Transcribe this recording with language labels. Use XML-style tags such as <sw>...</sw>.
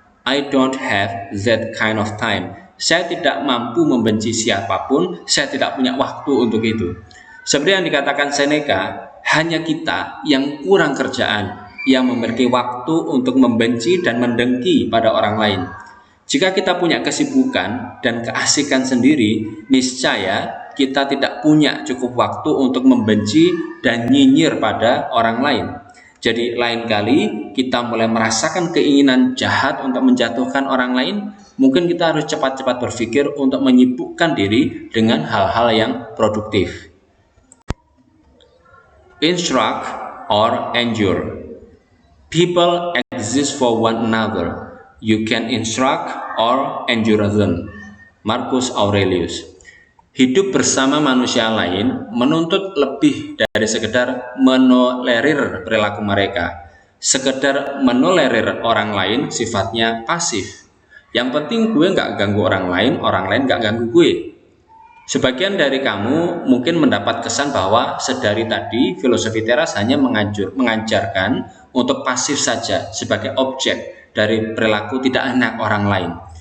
<en>I don't have that kind of time."</en> <id>Saya tidak mampu membenci siapapun, saya tidak punya waktu untuk itu. Seperti yang dikatakan Seneca, hanya kita yang kurang kerjaan, yang memiliki waktu untuk membenci dan mendengki pada orang lain. Jika kita punya kesibukan dan keasikan sendiri, niscaya kita tidak punya cukup waktu untuk membenci dan nyinyir pada orang lain. Jadi lain kali kita mulai merasakan keinginan jahat untuk menjatuhkan orang lain, mungkin kita harus cepat-cepat berpikir untuk menyibukkan diri dengan hal-hal yang produktif.</id> <en>Instruct or endure. People exist for one another. You can instruct or endure them. Marcus Aurelius.</en> <id>Hidup bersama manusia lain menuntut lebih dari sekedar menolerir perilaku mereka. Sekedar menolerir orang lain sifatnya pasif. Yang penting gue nggak ganggu orang lain nggak ganggu gue. Sebagian dari kamu mungkin mendapat kesan bahwa sedari tadi filosofi teras hanya mengajarkan untuk pasif saja sebagai objek dari perilaku tidak enak orang lain.</id>